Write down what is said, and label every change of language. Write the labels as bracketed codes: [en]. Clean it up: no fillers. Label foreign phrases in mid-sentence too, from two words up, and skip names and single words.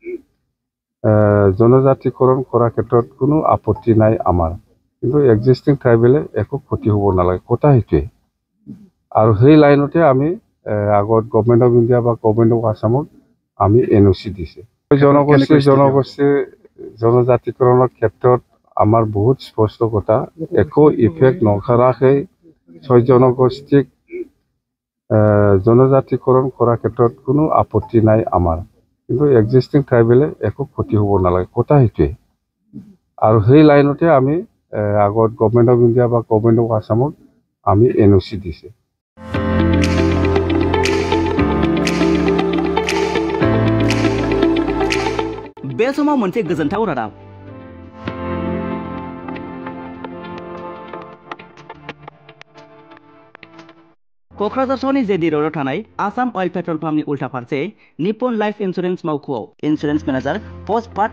[as] জনজাতিকৰণ কৰাৰ ক্ষেত্ৰত কোনো আপত্তি নাই আমাৰ কিন্তু [en] existing tribal [as] একো ক্ষতি হ'ব নালাগে কথা সেইটোৱে আৰু সেই লাইনতে আমি আগত [en] government of India [as] বা [en] government of Assam [as] আমি NOC দিছে জনগোষ্ঠীৰ জনজাতিকৰণৰ ক্ষেত্ৰত আমাৰ বহুত স্পষ্ট কথা একো ইফেক্ট নকৰাকৈ ছয় জনগোষ্ঠীক জনজাতিকৰণ কৰাৰ ক্ষেত্ৰত কোনো আপত্তি নাই আমাৰ কিন্তু [en] existing tribal [as] একো ক্ষতি হ'ব নালাগে কথা সেইটোৱে আৰু সেই লাইনতে আমি আগত [en] government of India [as] বা [en] government of Assam [as] আমি NOC দিছে [brx] बे समाव मोनसे गोजोनथाव रादाब क'क्राझार सहरनि जेडि र'डआव थानाय आसाम अइल [en] petrol pump [brx] उल्था फारसे निप्पन लाइफ इन्सुरेन्स मावख'आव [en] insurance manager post part